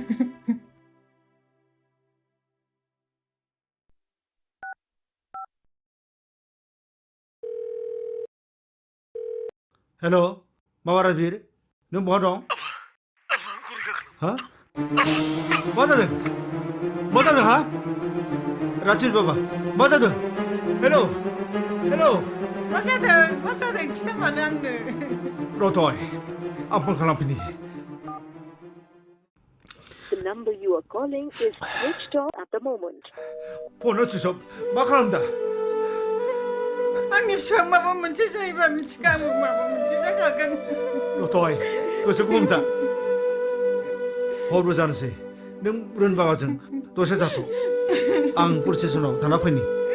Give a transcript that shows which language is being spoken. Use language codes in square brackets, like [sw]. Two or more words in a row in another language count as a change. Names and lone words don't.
[brx] हेल' माबा राजबिर नों बहा दं हा मा जादों हा राजबिर बाबा मा जादों हेल' मा जादों खिथा मानो आंनो रथय आं फन खालामफिनि [en] The number you are calling is switched off at the moment. [brx] फनआ सुइसअफ मा खालामदा आंनि फिसा माबा मोनसे जायोबा मिथिगा आंबो माबा मोनसे जाखागोन रथय गोसोखौ हमथा हरबो जानोसै नों रोन बाबाजों दसे थाथ' आं पुलिस स्टेसनाव थांना फैनि